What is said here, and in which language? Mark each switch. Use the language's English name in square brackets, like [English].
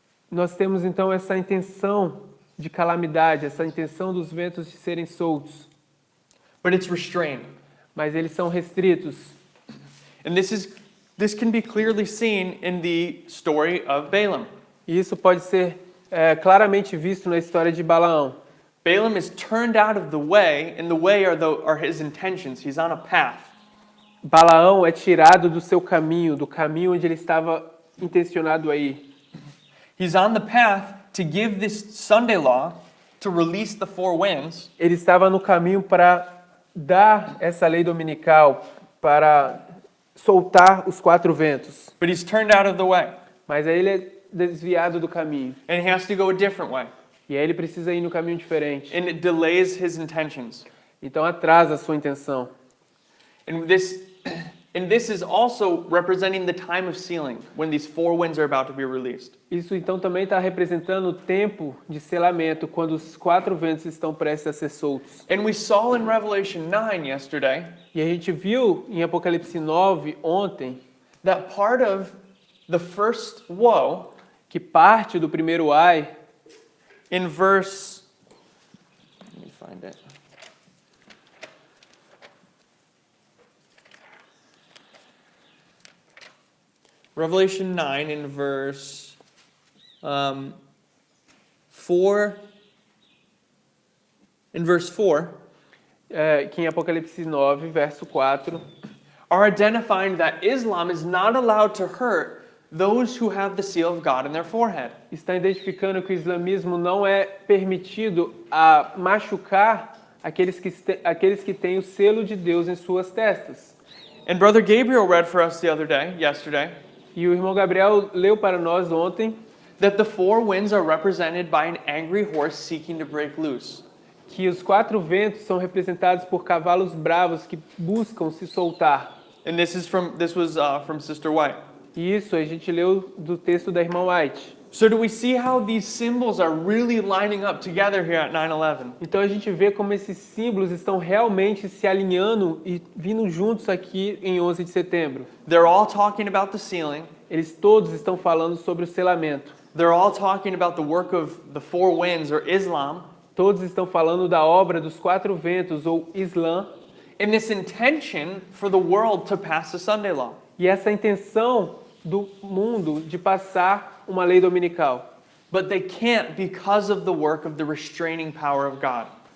[Portuguese] nós temos então essa intenção de calamidade, essa intenção dos ventos de serem soltos, [English] But it's restrained. [Portuguese] mas eles são restritos. [English] And this can be clearly seen in the story of Balaam. [Portuguese] E isso pode ser claramente visto na história de Balaão. [English] Balaam is turned out of the way, and the way are his intentions. He's on a path. [Portuguese] Balaão é tirado do seu caminho, do caminho onde ele estava intencionado a ir. [English] He's on the path to give this Sunday law, to release the four winds, [Portuguese] Ele estava no caminho para dar essa lei dominical, para soltar os 4 ventos. [English] but he's turned out of the way, [Portuguese] Mas aí ele é desviado do caminho. [English] and he has to go a different way, [Portuguese] E aí ele precisa ir no caminho diferente. [English] and it delays his intentions. [Portuguese] Então atrasa a sua intenção. [English] And this is also representing the time of sealing, when these four winds are about to be released. [Portuguese] Isso então também está representando o tempo de selamento, quando os 4 ventos estão prestes a ser soltos. [English] And we saw in Revelation 9 yesterday [Portuguese] E a gente viu em Apocalipse 9 ontem [English] that part of the first woe [Portuguese] que parte do primeiro ai, [English] in verse, let me find it. Revelation 9 in verse 4. In verse 4, [Portuguese] que em Apocalipse 9, verso 4, [English] are identifying that Islam is not allowed to hurt those who have the seal of God in their forehead. [Portuguese] está identificando que o islamismo não é permitido a machucar aqueles que têm o selo de Deus em suas testas. [English] And Brother Gabriel read for us yesterday, [Portuguese] E o irmão Gabriel leu para nós ontem [English] that the four winds are represented by an angry horse seeking to break loose. [Portuguese] que os 4 ventos são representados por cavalos bravos que buscam se soltar. [English] And this was from Sister White. [Portuguese] E isso a gente leu do texto da irmã White. [English] So do we see how these symbols are really lining up together here at 9/11? [Portuguese] Então a gente vê como esses símbolos estão realmente se alinhando e vindo juntos aqui em 11 de setembro. [English] They're all talking about the sealing. [Portuguese] Eles todos estão falando sobre o selamento. [English] They're all talking about the work of the four winds or Islam. [Portuguese] Todos estão falando da obra dos 4 ventos ou Islã. [English] In this intention for the world to pass the Sunday law. [Portuguese] E essa intenção do mundo de passar uma lei dominical. [English] But they can't because of the work of the restraining power of God.